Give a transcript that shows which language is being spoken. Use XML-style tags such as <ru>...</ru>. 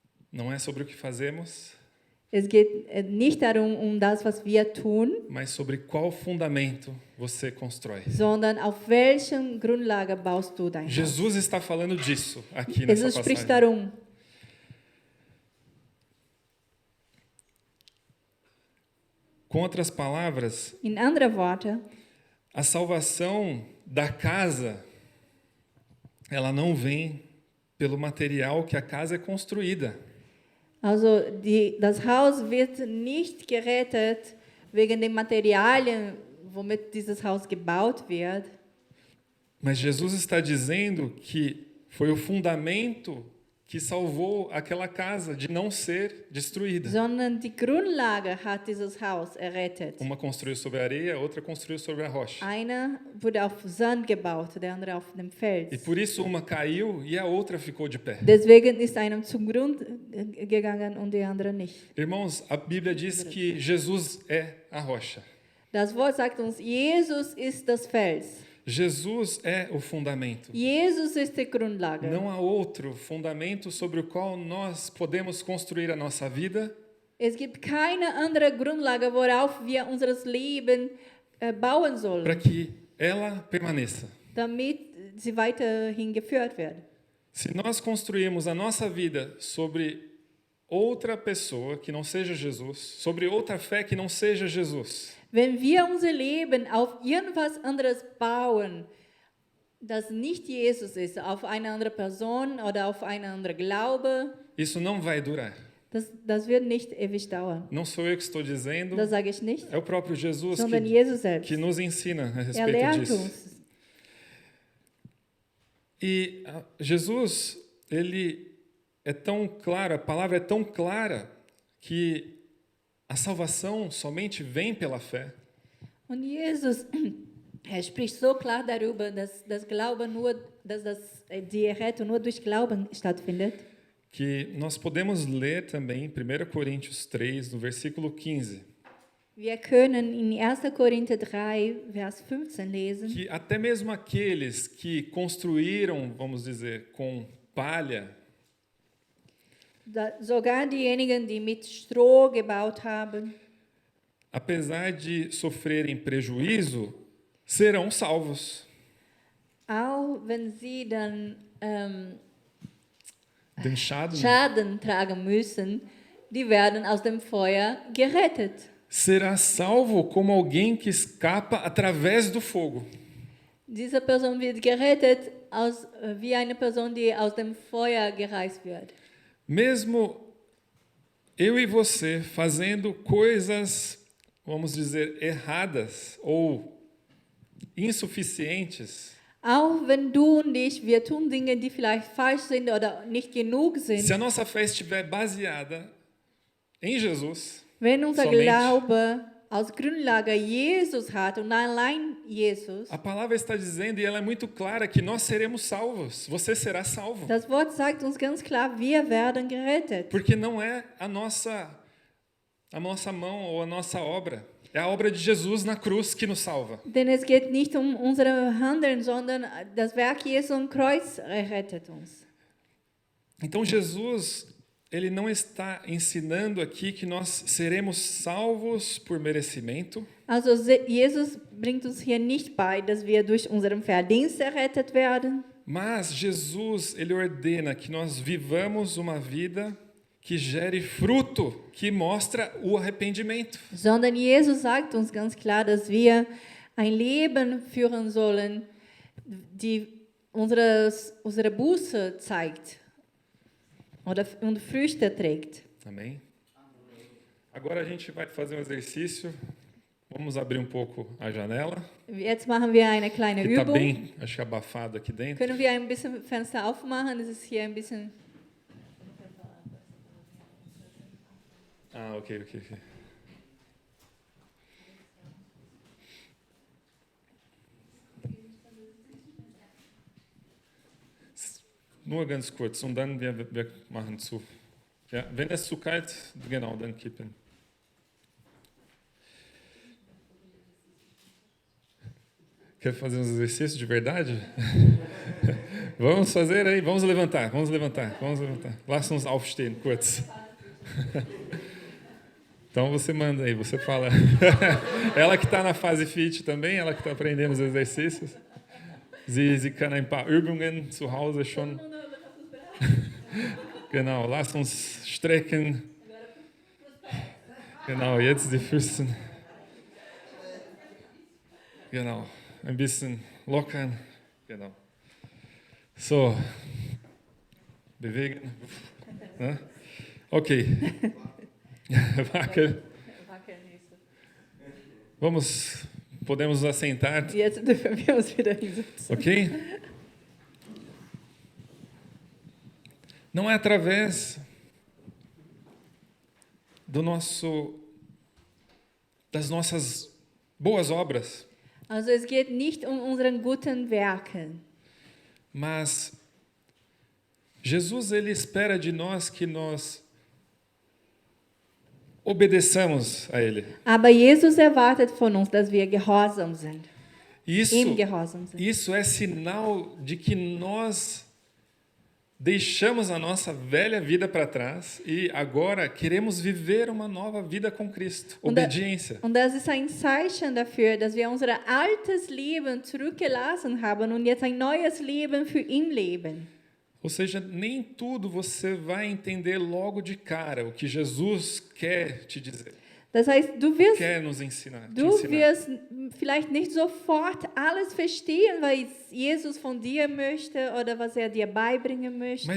<pt>Não é sobre o que fazemos,</pt> <de>Es geht nicht darum, um das, was wir tun,</de> <pt>mas sobre qual fundamento você constrói.</pt> <de>sondern auf welchen Grundlage baust du dein Haus.</de> <pt>Jesus está falando disso aqui nessa</pt> <de>Jesus spricht</de> <pt>passagem.</pt> <de>darum.</de> <pt>Com outras palavras,</pt> <de>In andere Worte,</de> <pt>a salvação da casa, ela não vem pelo material que a casa é construída.</pt> <de>also das Haus wird nicht gerettet wegen den Materialien, womit dieses Haus gebaut wird,</de> <pt>Mas Jesus está dizendo que foi o fundamento que salvou aquela casa de não ser destruída.</pt> <de>sondern die Grundlage hat dieses Haus errettet.</de> <pt>Uma construiu sobre a areia, outra construiu sobre a rocha.</pt> <de>Einer wurde auf Sand gebaut, der andere auf dem</de> <pt>E</pt> <de>Fels.</de> <pt>por isso uma caiu e a outra ficou de pé.</pt> <de>Deswegen ist einem zum Grund gegangen und die andere nicht.</de> <pt>Irmãos, a Bíblia diz que Jesus é a rocha.</pt> <de>Das Wort sagt uns, Jesus ist das Fels.</de> <pt>Jesus é o fundamento.</pt> <de>Jesus ist die Grundlage.</de> <pt>Não há outro fundamento sobre o qual nós podemos construir a nossa vida</pt> <de>Es gibt keine andere Grundlage, worauf wir unser Leben bauen</de> <pt>para</pt> <de>sollen,</de> <pt>que ela permaneça.</pt> <de>damit sie weiterhin geführt wird.</de> <pt>Se nós construirmos a nossa vida sobre outra pessoa que não seja Jesus, sobre outra fé que não seja Jesus,</pt> <de>Wenn wir unser Leben auf irgendwas anderes bauen, das nicht Jesus ist, auf eine andere Person oder auf einen anderen Glaube,</de> <pt>isso não vai durar.</pt> <de>das wird nicht ewig dauern.</de> <pt>Não sou eu que estou dizendo,</pt> <de>Das sage ich nicht,</de> <pt>é o próprio Jesus</pt> <de>sondern Jesus selbst.</de> <pt>que nos ensina a</pt> <de>Er</de> <pt>respeito</pt> <de>lehrt</de> <pt>disso.</pt> <de>uns.</de> <pt>E Jesus, ele é tão claro, a palavra é tão clara que a salvação somente vem pela fé.</pt> <de>Und Jesus, er spricht so klar darüber, dass das Glaube nur, die Errettung nur durch Glauben stattfindet.</de> <pt>Que nós podemos ler também em 1 Coríntios 3, no versículo 15,</pt> <de>Wir können in 1. Korinther 3, Vers 15 lesen,</de> <pt>que até mesmo aqueles que construíram, vamos dizer, com palha,</pt> <de>sogar diejenigen, die mit Stroh gebaut haben,</de> <pt>apesar de sofrerem prejuízo, serão salvos.</pt> <de>auch wenn sie dann Den Schaden Schaden tragen müssen, die werden aus dem Feuer gerettet.</de> <pt>será salvo como alguém que escapa através do fogo.</pt> <de>Diese Person wird gerettet wie eine Person, die aus dem Feuer gereißt wird.</de> <pt>Mesmo eu e você fazendo coisas, vamos dizer, erradas ou insuficientes,</pt> <de>Auch wenn du und ich, wir tun Dinge, die vielleicht falsch sind oder nicht genug sind.</de> <pt>se a nossa fé estiver baseada em Jesus,</pt> <de>Wenn unser</de> <pt>somente,</pt> <de>Glaube aus Grundlage Jesus hat und allein Jesus,</de> <pt>a palavra está dizendo, e ela é muito clara, que nós seremos salvos. Você será salvo.</pt> <de>das Wort sagt uns ganz klar, wir werden gerettet.</de> <pt>Porque não é a nossa mão ou a nossa obra. É a obra de Jesus na cruz que nos salva.</pt> <de>Denn es geht nicht um unsere Handeln, sondern das Werk Jesu am Kreuz rettet uns.</de> <pt>Então Jesus, ele não está ensinando aqui que nós seremos salvos por merecimento,</pt> <de>Also Jesus bringt uns hier nicht bei, dass wir durch unseren Verdienst errettet werden,</de> <pt>mas Jesus, ele ordena que nós vivamos uma vida que gere fruto, que mostra o arrependimento.</pt> <de>sondern Jesus sagt uns ganz klar, dass wir ein Leben führen sollen, die unsere Buße zeigt und Früchte trägt.</de> <pt>Amém? Agora a gente vai fazer um exercício. Vamos abrir um pouco a janela,</pt> <de>Jetzt machen wir eine kleine</de> <pt>que está</pt> <de>Übung.</de> <pt>bem, acho que abafado aqui dentro.</pt> <de>Können wir ein bisschen Fenster aufmachen? Es ist hier ein bisschen... Ah, ok. Nur ganz kurz und dann wir machen zu. Ja, wenn es zu kalt, genau, dann kippen.</de> <pt>Quer fazer uns exercícios de verdade? Vamos fazer aí, vamos levantar.</pt> <de>Lass uns aufstehen, kurz.</de> <pt>Então você manda aí, você fala. Ela que está na fase fit também, ela que está aprendendo os exercícios.</pt> <de>Sie kann ein paar Übungen zu Hause schon. Genau, lass uns strecken. Genau, jetzt die Füße. Genau, ein bisschen lockern. Genau. So, bewegen. Ne? Okay. Wackel.</de> <pt>Podemos nos assentar.</pt> <de>Jetzt dürfen wir uns wieder hinsetzen. Ok?</de> <pt>Não é através das nossas boas obras,</pt> <de>Also es geht nicht um unseren guten Werken. mas Jesus ele espera de nós que nós obedeçamos a Ele. Aber Jesus erwartet von uns, dass wir gehorsam sind. Ihm gehorsam sind.</de> <pt>Isso é sinal de que nós deixamos a nossa velha vida para trás e agora queremos viver uma nova vida com Cristo. Obediência.</pt> <de>Und das ist ein Zeichen dafür, dass wir unser altes Leben zurückgelassen haben und jetzt ein neues Leben für ihn leben.</de> <pt>Ou seja, nem tudo você vai entender logo de cara o que Jesus quer te dizer.</pt> <de>Das heißt,</de> <pt>Quer nos ensinar.</pt> <de>du wirst vielleicht nicht sofort alles verstehen, was Jesus von dir möchte oder was dir beibringen möchte.</de>